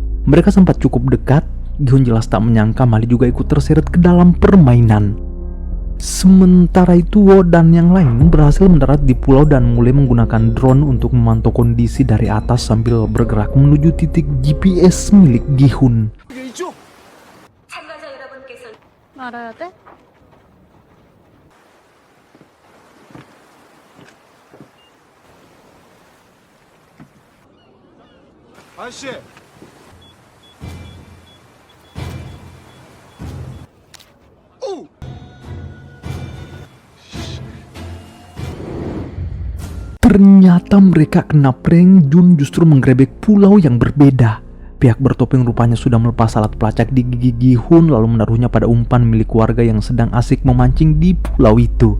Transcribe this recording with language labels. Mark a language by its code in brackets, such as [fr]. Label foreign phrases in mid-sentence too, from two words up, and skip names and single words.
[id] Mereka sempat cukup dekat. Gi-hun jelas tak menyangka Mali juga ikut terseret ke dalam permainan. Sementara itu, Wo dan yang lain berhasil mendarat di pulau dan mulai menggunakan drone untuk memantau kondisi dari atas sambil bergerak menuju titik GPS milik Gi-hun. [ko] 알아야 돼? 아저씨. 오! [id] Ternyata mereka kena prank. Jun justru menggerebek pulau yang berbeda. Pihak bertopeng rupanya sudah melepas alat pelacak di gigi Gi-hun lalu menaruhnya pada umpan milik warga yang sedang asik memancing di pulau itu.